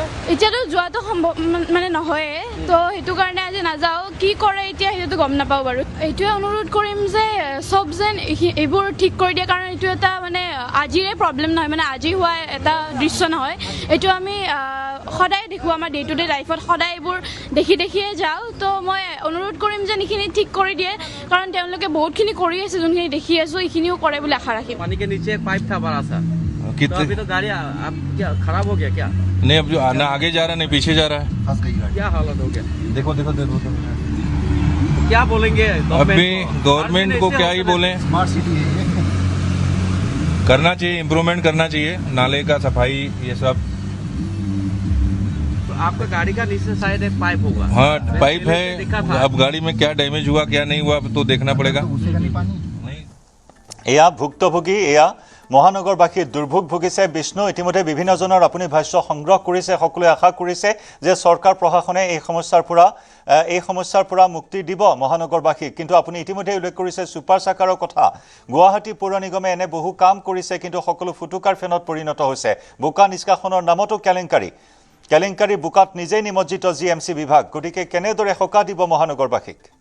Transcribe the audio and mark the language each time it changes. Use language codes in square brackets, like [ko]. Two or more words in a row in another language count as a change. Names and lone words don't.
[as] এতিয়াতো যোৱাটো সম্ভৱ মানে নহয়ে তো সেইটো কাৰণে আজি নাযাওঁ কি কৰে এতিয়া সেইটো গম নাপাওঁ বাৰু এইটোৱে অনুৰোধ কৰিম যে চব যেন এইবোৰ ঠিক কৰি দিয়ে কাৰণ এইটো এটা মানে আজিৰে প্ৰব্লেম নহয় মানে আজি হোৱা এটা দৃশ্য নহয় এইটো আমি সদায় দেখোঁ আমাৰ [en] day to day lifeত [as] সদায় এইবোৰ দেখিয়ে যাওঁ তো মই অনুৰোধ কৰিম যে এইখিনি ঠিক কৰি দিয়ে কাৰণ তেওঁলোকে বহুতখিনি কৰি আছে যোনখিনি দেখি আছোঁ এইখিনিও কৰে বুলি আশা ৰাখিম [hi] पानी के नीचे एक पाइप था बड़ा सा तो कितने अभी तो गाड़ी आप क्या खराब हो गया क्या नहीं अब जो ना आगे जा रहा है नहीं पीछे जा रहा है क्या हालत हो गया देखो देखो देखो तो क्या बोलेंगे अभी गवर्नमेंट को क्या ही बोले करना चाहिए इम्प्रूवमेंट करना चाहिए नाले का सफाई ये सब आपका गाड़ी का नीचे साइड एक पाइप होगा हाँ पाइप है दिखा था अब गाड़ी में क्या डैमेज हुआ क्या नहीं हुआ तो देखना पड़ेगा नहीं [as] এয়া ভুক্তভোগী এয়া মহানগৰবাসীৰ দুৰ্ভোগ ভুগিছে বিষ্ণু ইতিমধ্যে বিভিন্নজনৰ আপুনি ভাষ্য সংগ্ৰহ কৰিছে সকলোৱে আশা কৰিছে যে চৰকাৰ প্ৰশাসনে এই সমস্যাৰ পৰা মুক্তি দিব মহানগৰবাসীক কিন্তু আপুনি ইতিমধ্যে উল্লেখ কৰিছে [en] super suckerৰ [as] কথা গুৱাহাটী পৌৰ নিগমে এনে বহু কাম কৰিছে কিন্তু সকলো ফুটুকাৰ ফেনত পৰিণত হৈছে বোকা নিষ্কাশনৰ নামতো কেলেংকাৰী বোকাত নিজেই নিমজ্জিত জিএমচি বিভাগ গতিকে কেনেদৰে সকাহ দিব মহানগৰবাসীক